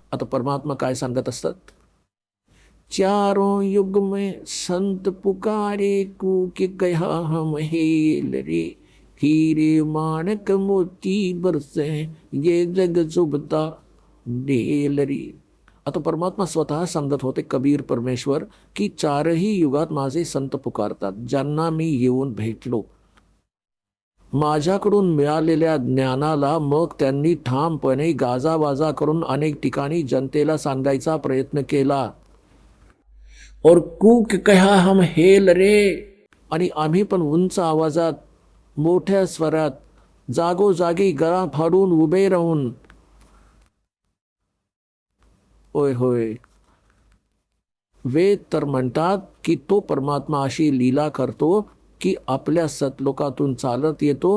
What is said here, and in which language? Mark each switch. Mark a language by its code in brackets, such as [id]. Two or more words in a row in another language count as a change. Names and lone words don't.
[mr] परमात्मा काय सांगत असतात, [hi] चारों युग में संत पुकारे कूके कहा हम हेल रे, हीरे माणक मोती बरसे ये जग चुभता ढेल रे. [mr] आता परमात्मा स्वतः सांगत होते, कबीर परमेश्वर, की चारही युगात माझे संत पुकारतात, ज्यांना मी येऊन भेटलो. माझ्याकडून मिळालेल्या ज्ञानाला मग त्यांनी ठामपणे गाजावाजा करून अनेक ठिकाणी जनतेला सांगायचा प्रयत्न केला. [hi] और कूक कहा हम हेल रे, [mr] आणि आम्ही पण उंच आवाजात मोठ्या स्वरात जागोजागी गळा फाडून उभे राहून होय होय. वेद तर म्हणतात की तो परमात्मा अशी लीला करतो की आपल्या सतलोकातून चालत येतो.